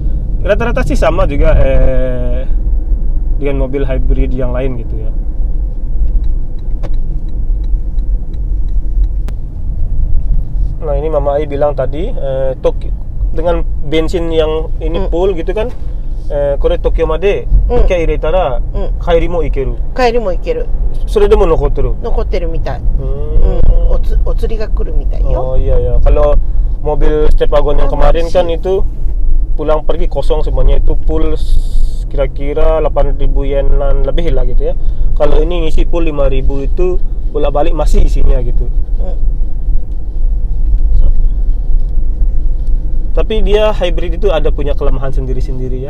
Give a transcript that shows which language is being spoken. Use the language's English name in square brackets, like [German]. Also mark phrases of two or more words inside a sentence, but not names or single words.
[Indonesian] Rata-rata sih sama juga dengan mobil hybrid yang lain gitu ya. Nah ini Mama Ai bilang tadi dengan bensin yang ini full gitu kan, [Japanese] これ東京まで一回入れたら帰りも行ける. 帰りも行ける。それでも残ってる。残ってるみたい。お釣りが来るみたいよ。 [Indonesian] Oh iya ya. Kalau mobil Step Wagon yang kemarin kan itu pulang pergi kosong semuanya, itu full kira-kira 8.000 yenan lebih lah gitu ya. Kalau ini ngisi full 5.000 itu bolak balik masih isinya gitu. Tapi dia hybrid itu ada punya kelemahan sendiri-sendiri ya.